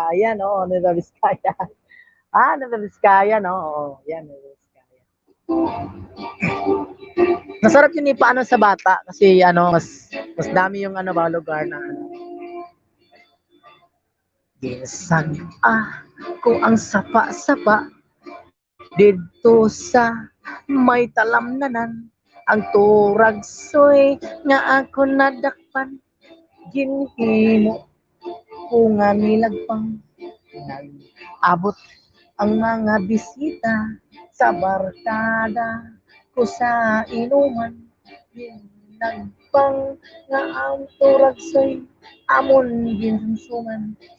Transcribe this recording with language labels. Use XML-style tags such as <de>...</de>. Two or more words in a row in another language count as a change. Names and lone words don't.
<tl>Ayan, oh. Nueva Vizcaya. Nueva Vizcaya, no? Oo, yan, Nueva Vizcaya. Masarap yun ipaano sa bata kasi mas dami yung lugar na</tl> <hil>gisag kung ang sapa-sapa dito sa may talamnanan ang turagsoy nga ako nadakpan ginhimo ko nga nilagpang nag-abot ang mga bisita sa barkada ko sa inuman nagpang nga ang turagsoy amon ginsuman</hil>